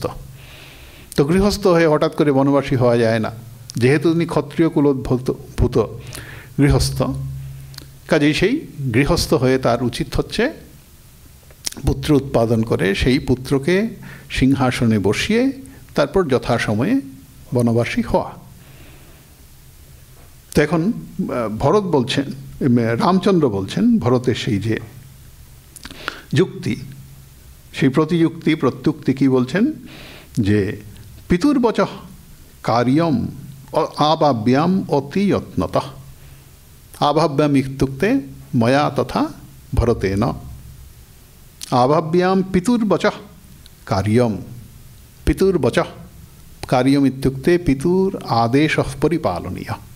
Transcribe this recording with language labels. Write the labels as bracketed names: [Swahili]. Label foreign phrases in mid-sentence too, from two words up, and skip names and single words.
[Bangla] তো গৃহস্থ হয়ে হঠাৎ করে বনবাসী হওয়া যায় না, যেহেতু তিনি ক্ষত্রিয় কুলোদ্ভূত গৃহস্থ, কাজেই সেই গৃহস্থ হয়ে তার উচিত হচ্ছে পুত্র উৎপাদন করে সেই পুত্রকে সিংহাসনে বসিয়ে তারপর যথাসময়ে বনবাসী হওয়া। তো এখন ভরত বলছেন, রামচন্দ্র বলছেন ভরতের সেই যে যুক্তি, সেই প্রতিযুক্তি প্রত্যুক্তি কি বলছেন যে [Sanskrit] পিতুর্বচঃ কার্যম আবাভ্যাম অতি যত্নতঃ। আবাভ্যাম ইত্যুক্তে ময়া তথা ভরতেন। আবাভ্যাম পিতুর্বচঃ কার্যম। পিতুর্বচঃ কার্যম ইত্যুক্তে পিতুর আদেশঃ পরিপালনীয়।